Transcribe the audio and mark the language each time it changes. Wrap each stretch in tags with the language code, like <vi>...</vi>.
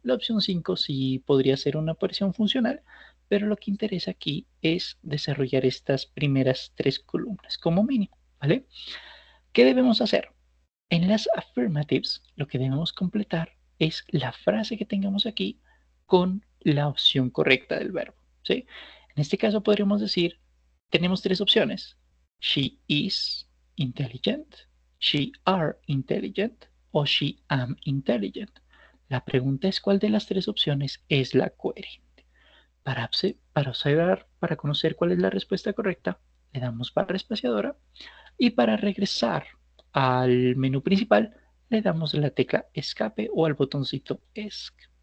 <es>La opción 5 sí podría ser una aparición funcional, pero lo que interesa aquí es desarrollar estas primeras tres columnas como mínimo, ¿vale? ¿Qué debemos hacer? En las affirmatives, lo que debemos completar es la frase que tengamos aquí con la opción correcta del verbo, ¿sí? En este caso podríamos decir, tenemos tres opciones.</es> <en>She is intelligent, she are intelligent o she am intelligent.</en> <es>La pregunta es cuál de las tres opciones es la coherente. Para observar, para conocer cuál es la respuesta correcta, le damos barra espaciadora y para regresar al menú principal, le damos la tecla escape o al botoncito ESC.</es>